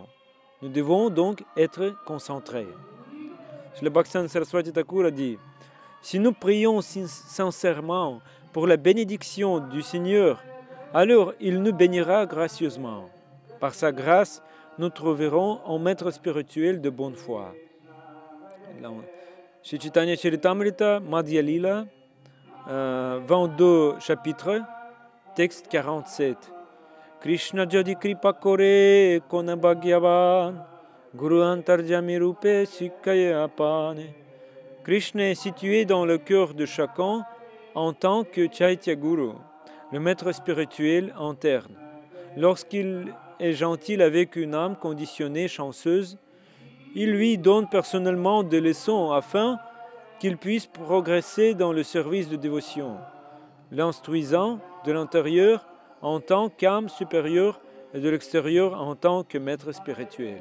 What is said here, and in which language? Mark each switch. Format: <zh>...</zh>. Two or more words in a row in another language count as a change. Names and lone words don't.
<fr>Nous devons donc être concentrés. Le Bhaktivinoda Saraswati Thakur a dit, si nous prions sincèrement pour la bénédiction du Seigneur, alors il nous bénira gracieusement. Par sa grâce, nous trouverons un maître spirituel de bonne foi. Shri Chaitanya Charitamrita, Madhya Lila, 22 chapitres, texte 47.</fr> <bn>কৃষ্ণ যদি কৃপা করে কোন ভাগ্যবান, গুরু অন্তর্যামী রূপে শিখায় আপনে.</bn> <fr>Krishna est situé dans le cœur de chacun en tant que Chaitya Guru, le maître spirituel interne. Lorsqu'il est gentil avec une âme conditionnée chanceuse, il lui donne personnellement des leçons afin qu'il puisse progresser dans le service de dévotion, l'instruisant de l'intérieur en tant qu'âme supérieure et de l'extérieur en tant que maître spirituel.</fr>